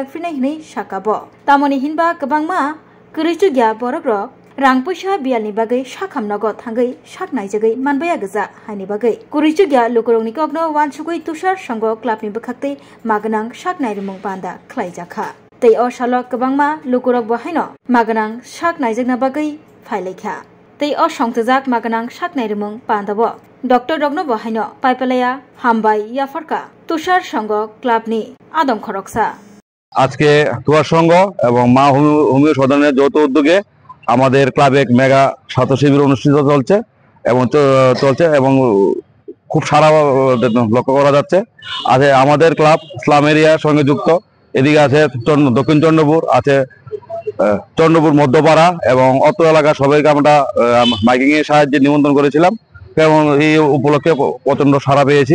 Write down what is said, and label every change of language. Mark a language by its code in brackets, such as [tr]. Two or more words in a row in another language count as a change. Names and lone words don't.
[trp] Finahini Shakabo Tamoni Hinba Kabangma Greichugya Borogrok Rang Pusha Bialni Bagai Shakam Nagot Hangai Shak Naijagai Manbaya Gaza Hani Bagai Greichugya Lukurongni Kogno Wansugui Tushar Songo Clubni Bakakti Maganang Shak Nairumung Panda Klaijaka Te O Shalok Kabangma Lukurok Bahino Maganang Shak Naijakna Bagai Failekha Te O Shongtazak Maganang Shak Nairumung Pandabo Dr. Rogno Bahino Paipalaya Hambai Yafarka Tushar Songo Clubni Adong Koroksa [bn] আজকে তুষার সংঘ এবং মা হোমিও সদনের যৌথ উদ্যোগে আমাদের ক্লাবে এক মেগা ছাত্র শিবির অনুষ্ঠিত চলছে এবং খুব সারা লক্ষ্য করা যাচ্ছে। আমাদের ক্লাব ইসলাম এরিয়ার সঙ্গে যুক্ত। এদিকে আছে দক্ষিণ চন্দ্রপুর, আছে চন্দ্রপুর মধ্যপাড়া এবং অত্র এলাকার সবাইকে আমরা মাইকিং এর সাহায্যে নিমন্ত্রণ করেছিলাম এবং এই উপলক্ষে প্রচন্ড সাড়া পেয়েছি।